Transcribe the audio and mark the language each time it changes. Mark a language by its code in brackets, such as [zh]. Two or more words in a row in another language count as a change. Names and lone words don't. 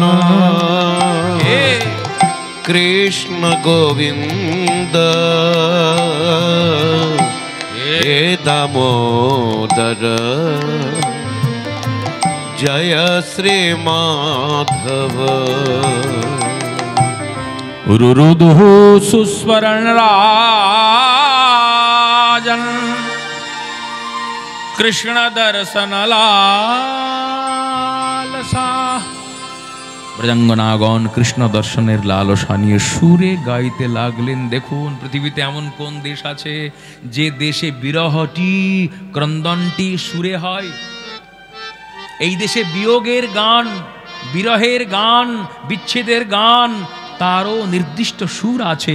[sa] हे कृष्ण गोविंद हे दामोदर जय श्री माधव। रुरुदुः सुस्वरण राजन कृष्ण दर्शन लालसा। [bn] ব্রজাঙ্গনাগণ কৃষ্ণ দর্শনের লালসা নিয়ে সুরে গাইতে লাগলেন। দেখুন, পৃথিবীতে এমন কোন দেশ আছে যে দেশে বিরহটি, ক্রন্দনটি সুরে হয়? এই দেশে বিয়োগের গান, বিরহের গান, বিচ্ছেদের গান, তারও নির্দিষ্ট সুর আছে।